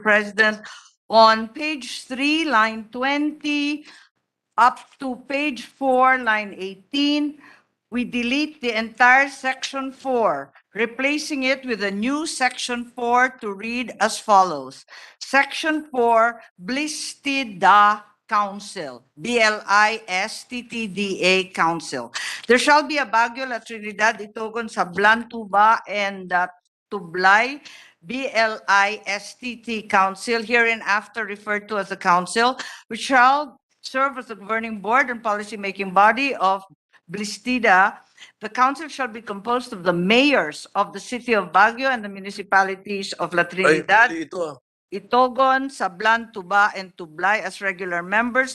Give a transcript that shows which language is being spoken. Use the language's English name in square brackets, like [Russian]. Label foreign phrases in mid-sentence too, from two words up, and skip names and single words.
[English] President, on page 3, line 20, up to page 4, line 18, we delete the entire section 4, replacing it with a new section 4 to read as follows. Section 4, Blistida Council, BLISTTDA Council. There shall be a Baguio, La Trinidad, Itogon, Sablan, Tuba, and Tublay, BLISTT Council, hereinafter referred to as the Council, which shall serve as the governing board and policy-making body of Blistida. The council shall be composed of the mayors of the city of Baguio and the municipalities of La Trinidad, Ito. Itogon, Sablan, Tuba, and Tublay as regular members.